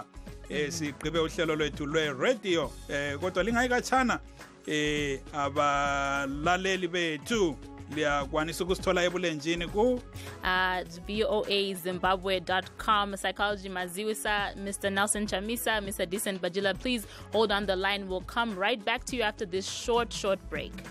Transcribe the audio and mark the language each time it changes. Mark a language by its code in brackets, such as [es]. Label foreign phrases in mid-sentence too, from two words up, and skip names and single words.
[nd] Sigqibe uhlelo lwethu lwe-radio, kodwa lingayikatshana abalaleli bethu liyakwanisa ukusithola ebulenjini ku voazimbabwe.com. [en] Psychology Maziwisa, Mr. Nelson Chamisa, Mr. Decent Bajila, please hold on the line. We'll come right back to you after this short break.